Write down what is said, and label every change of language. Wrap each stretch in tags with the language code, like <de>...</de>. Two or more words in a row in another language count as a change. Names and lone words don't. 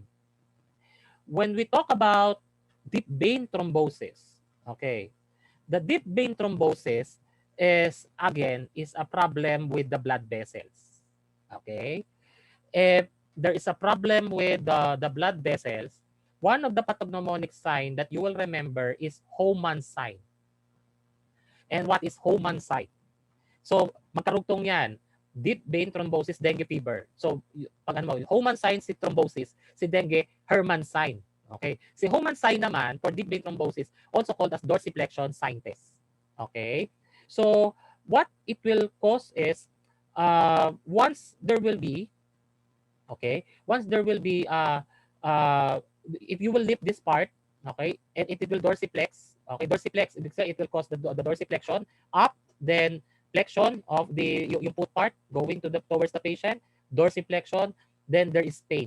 <en>When we talk about deep vein thrombosis, okay, the deep vein thrombosis is a problem with the blood vessels. Okay, if there is a problem with the blood vessels, one of the pathognomonic sign that you will remember is Hohmann's sign. And what is Hohmann's sign?</en> <tl>So magkarugtong yan.</tl> <en>Deep vein thrombosis, dengue fever.</en> <tl>So pag Hohmann's sign si thrombosis, si dengue Herrmann's sign.</tl> <en>Okay? Si Hohmann's sign naman for deep vein thrombosis, also called as dorsiflexion sign test. Okay? So what it will cause is once there will be if you will lift this part, okay, and it will dorsiflex, okay, dorsiflex, it will cause the dorsiflexion up, then flexion of the yung foot part going towards the patient, dorsiflexion, then there is pain.</en>